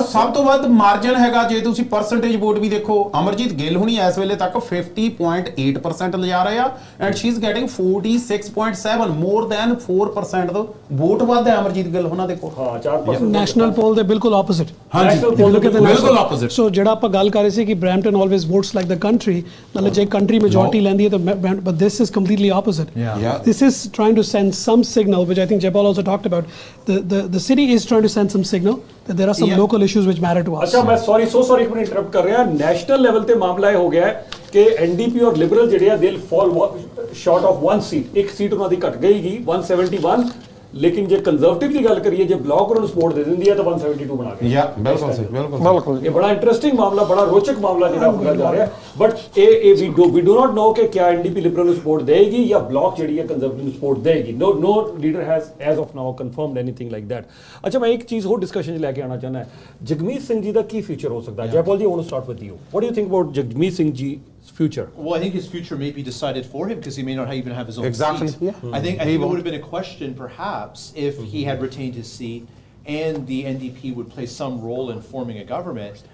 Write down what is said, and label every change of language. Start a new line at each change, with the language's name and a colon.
Punjabi: ਔਰ ਸਭ ਤੋਂ ਵੱਧ ਮਾਰਜਿਨ ਹੈਗਾ ਜੇ ਤੁਸੀਂ ਪਰਸੈਂਟੇਜ ਵੋਟ ਵੀ ਦੇਖੋ, ਅਮਰਜੀਤ ਗਿੱਲ ਹੁਣੀ ਇਸ ਵੇਲੇ ਤੱਕ 50.8% ਲਿਜਾ ਰਹੇ ਆ
English: and she is getting 46.7, more than 4%
Punjabi: ਦਾ vote ਵੱਧ ਹੈ ਅਮਰਜੀਤ ਗਿੱਲ ਉਹਨਾਂ ਦੇ ਕੋਲ। ਹਾਂ 4% ਨੈਸ਼ਨਲ ਪੋਲ ਦੇ ਬਿਲਕੁਲ ਆਪੋਜ਼ਿਟ। ਹਾਂਜੀ ਬਿਲਕੁਲ ਆਪੋਜ਼ਿਟ। ਸੋ ਜਿਹੜਾ ਆਪਾਂ ਗੱਲ ਕਰ ਰਹੇ ਸੀ ਕਿ Brampton
English: always votes like the country,
Punjabi: ਨਾਲੇ ਜੇ ਕੰਟਰੀ ਮੈਜੋਰਟੀ ਲੈਂਦੀ ਹੈ ਤਾਂ
English: But this is completely opposite. This is trying to send some signal which I think Jaipal also talked about the city is trying to send some signal that there are some local issues which matter to us.
Hindi: अच्छा मैं sorry एक minute interrupt कर रहा। National level पे मामला ये हो गया है कि एनडीपी और लिबरल
Punjabi: ਜਿਹੜੇ ਆ
English: they'll fall short of one seat।
Punjabi: ਇੱਕ ਸੀਟ ਉਹਨਾਂ ਦੀ ਘਟ ਗਈਗੀ 171, ਲੇਕਿਨ ਜੇ ਕੰਜ਼ਰਵੇਟਿਵ ਦੀ ਗੱਲ ਕਰੀਏ, ਜੇ ਬਲਾਕ ਉਹਨਾਂ ਨੂੰ ਸਪੋਰਟ ਦੇ ਦਿੰਦੀ ਹੈ ਤਾਂ 172 ਬਣਾ ਕੇ। ਬਿਲਕੁਲ ਸਹੀ, ਬਿਲਕੁਲ। ਇਹ ਬੜਾ ਇੰਟਰਸਟਿੰਗ ਮਾਮਲਾ, ਬੜਾ ਰੋਚਕ ਮਾਮਲਾ ਜਿਹੜਾ ਹੁੰਦਾ ਜਾ ਰਿਹਾ। ਬਟ ਇਹ ਵੀ
English: do not know
Punjabi: ਕਿ ਕਿਆ ਐਨਡੀਪੀ ਲਿਬਰਲ ਨੂੰ ਸਪੋਰਟ ਦੇਗੀ ਜਾਂ ਬਲਾਕ ਜਿਹੜੀ ਹੈ ਕੰਜ਼ਰਵੇਟਿਵ ਨੂੰ ਸਪੋਰਟ ਦੇਗੀ।
English: No leader has as of now confirmed anything like that.
Punjabi: ਅੱਛਾ ਮੈਂ ਇੱਕ ਚੀਜ਼ ਹੋਰ ਡਿਸਕਸ਼ਨ 'ਚ ਲੈ ਕੇ ਆਉਣਾ ਚਾਹੁੰਦਾ। ਜਗਮੀਤ ਸਿੰਘ ਜੀ ਦਾ ਕੀ ਫਿਊਚਰ ਹੋ ਸਕਦਾ?
English: Jaipal ji I want to start with you. What do you think about Jagmeet Singh ji's future? Well, I think his future may be decided for him because he may not even have his own Exactly. seat. Yeah. I think it would have been a question perhaps if he had retained his seat and the NDP would play some role in forming a government.